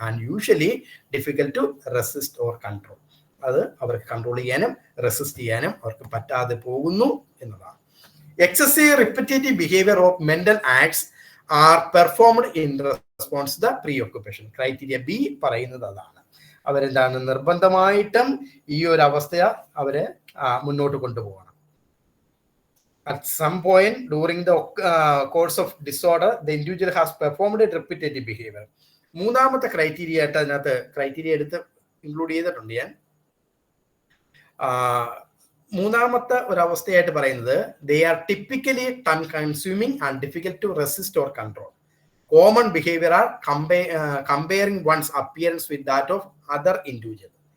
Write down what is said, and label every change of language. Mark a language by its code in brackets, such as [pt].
[en] And usually difficult to resist or control. [ml] അത് അവർക്ക് control ചെയ്യാനും റെസിസ്റ്റ് ചെയ്യാനും അവർക്ക് പറ്റാതെ പോകുന്നു എന്നുള്ളതാണ്. [en] Excessive repetitive behaviour of mental acts are performed in response the preoccupation. [ml] Criteria B പറയുന്നത് അതാണ്. അവരെന്താണ് നിർബന്ധമായിട്ടും ഈ ഒരു അവസ്ഥയെ അവരെ മുന്നോട്ട് കൊണ്ടുപോകണം. [en] At some point during the course of disorder, the individual has performed a repetitive behavior. [ml] മൂന്നാമത്തെ ക്രൈറ്റീരിയ ആയിട്ട് അതിനകത്ത് ക്രൈറ്റീരിയ എടുത്ത് ഇൻക്ലൂഡ് ചെയ്തിട്ടുണ്ട് ഞാൻ. മൂന്നാമത്തെ ഒരവസ്ഥയായിട്ട് പറയുന്നത് [en] They are typically time consuming and difficult to resist or control. Common behaviour are comparing one's appearance with that of other individual.